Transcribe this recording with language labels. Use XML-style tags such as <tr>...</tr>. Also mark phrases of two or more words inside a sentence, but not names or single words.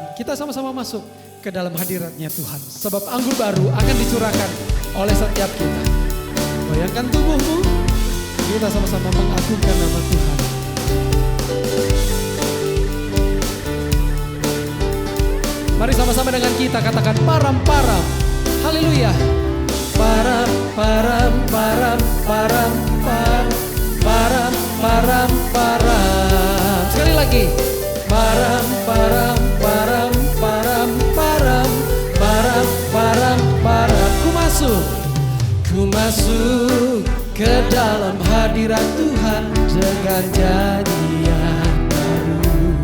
<id>Kita sama-sama masuk ke dalam hadiratnya Tuhan. Sebab anggur baru akan dicurahkan oleh setiap kita. Goyangkan tubuhmu, kita sama-sama mengagungkan nama Tuhan. Mari sama-sama dengan kita katakan param-param. Haleluya. Param, param, param, param, param, param, param, param. Sekali lagi. Param, param, param, param, param, param, param, param. Ku masuk ke dalam hadirat Tuhan dengan nyanyian baru,</id>